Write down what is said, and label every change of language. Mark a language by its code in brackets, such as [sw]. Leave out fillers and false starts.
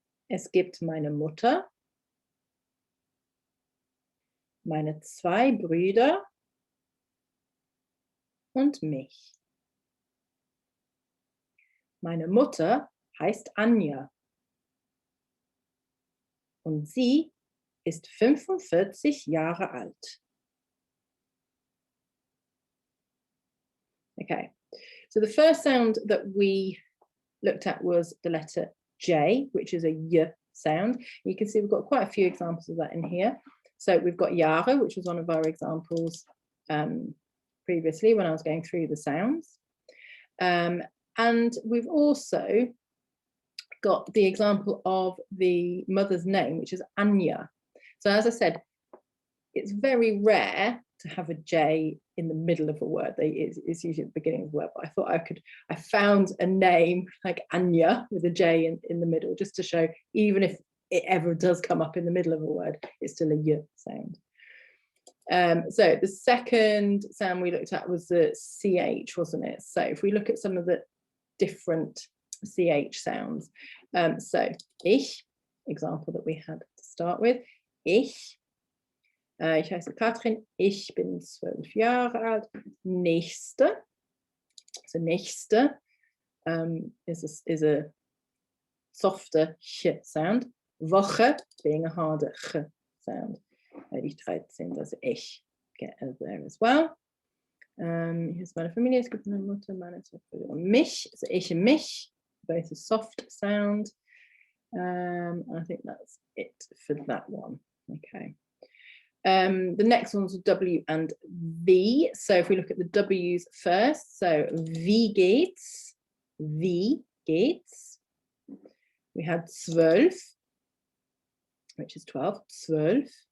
[de] Es gibt meine Mutter, meine 2 Brüder und mich. Meine Mutter heißt Anja und sie ist 45 Jahre alt. [en] Okay, so the first sound that we looked at was the letter J, which is a Y sound. You can see we've got quite a few examples of that in here. So we've got Jahre, which was one of our examples previously when I was going through the sounds. And we've also got the example of the mother's name, which is Anya. So as I said, it's very rare to have a J in the middle of a word. It's usually at the beginning of the word, but I thought I found a name like Anya with a J in the middle, just to show even if it ever does come up in the middle of a word, it's still a Y sound. So the second sound we looked at was the CH, wasn't it? So if we look at some of the different CH sounds, so ich, example that we had to start with, ich. [de] Ich heiße Katrin, ich bin 12 Jahre alt. [en] Nächste, so nächste is a softer ch sound. Woche being a harder ch sound. Die 13, also ich get there as well. [de] Hier ist meine Familie, es gibt meine Mutter, meine zwei Brüder und mich, so ich und mich, [en] both a soft sound. I think that's it for that one. Okay. The next one's W and V. So if we look at the W's first, so wie geht's? Wie geht's? We had 12, which is 12, 12.